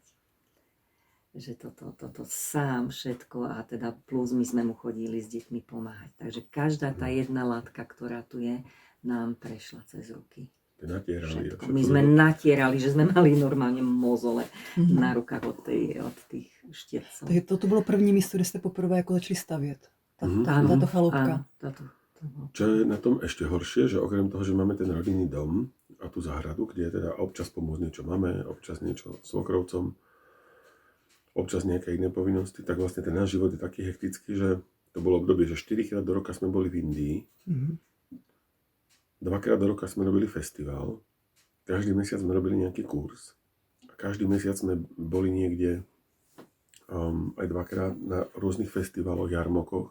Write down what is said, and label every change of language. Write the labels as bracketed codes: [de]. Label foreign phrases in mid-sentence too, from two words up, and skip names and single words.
[sk] Že toto sám všetko a teda plus my sme mu chodili s deťmi pomáhať. Takže každá tá jedna látka, ktorá tu je, nám prešla cez ruky. Natierali. My sme natierali, že sme mali normálne mozole na rukách od tých štiercov. [cs] Takže toto bylo první místo, kde jste poprvé jako začali stavět. Táto chaloupka. [sk] Čo je na tom ešte horšie, že okrem toho, že máme ten rodinný dom a tú záhradu, kde teda občas pomôcť niečo máme, občas niečo svokrovcom, občas nejaké iné povinnosti, tak vlastne ten náš život je taký hektický, že to bolo obdobie, že 4-krát do roka sme boli v Indii, 2-krát do roka sme robili festival, každý mesiac sme robili nejaký kurz a každý mesiac sme boli niekde aj 2-krát na rôznych festivaloch, jarmokoch.